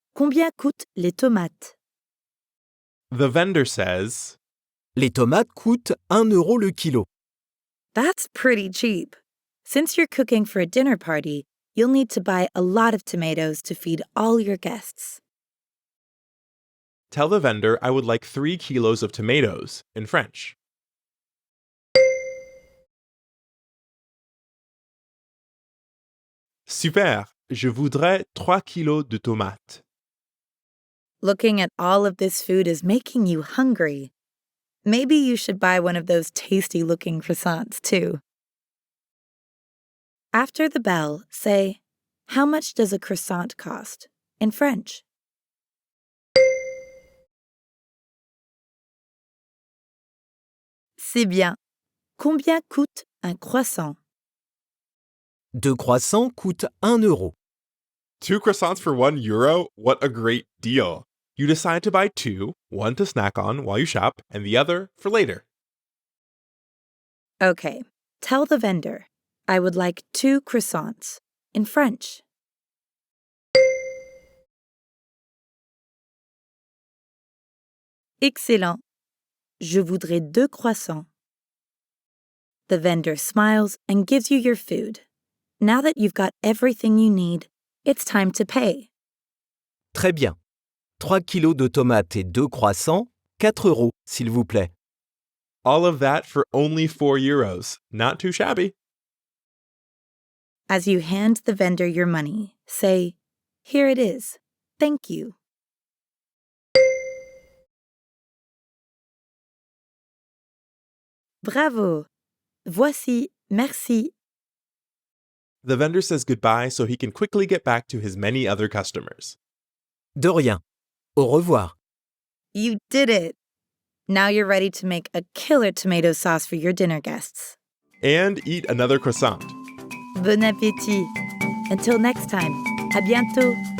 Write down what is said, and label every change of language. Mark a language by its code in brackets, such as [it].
[fr] Combien coûtent les tomates? [en] The vendor says, [fr] Les tomates coûtent 1 euro le kilo. [en] That's pretty cheap. Since you're cooking for a dinner party, you'll need to buy a lot of tomatoes to feed all your guests. tell the vendor I would like 3 kilos of tomatoes in French. [fr] Super, je voudrais 3 kilos de tomates. [en] Looking at all of this food is making you hungry. Maybe you should buy one of those tasty-looking croissants, too. After the bell, say, how much does a croissant cost? In French. [fr] C'est bien. Combien coûte un croissant? 2 croissants coûtent 1 euro. [en] 2 croissants for €1? What a great deal. You decide to buy 2, one to snack on while you shop, and the other for later. Okay, tell the vendor, I would like 2 croissants. In French. Excellent. [fr] Je voudrais 2 croissants. [en] The vendor smiles and gives you your food. Now that you've got everything you need, it's time to pay. [fr] Très bien. 3 kilos de tomates et 2 croissants, 4 euros, s'il vous plaît. [en] All of that for only €4. Not too shabby. As you hand the vendor your money, say, here it is. Thank you. [fr] Bravo. Voici, merci. [en] The vendor says goodbye so he can quickly get back to his many other customers. [fr] De rien. Au revoir. [en] You did it. Now you're ready to make a killer tomato sauce for your dinner guests. And eat another croissant. [fr] Bon appétit. [en] Until next time. [fr] À bientôt.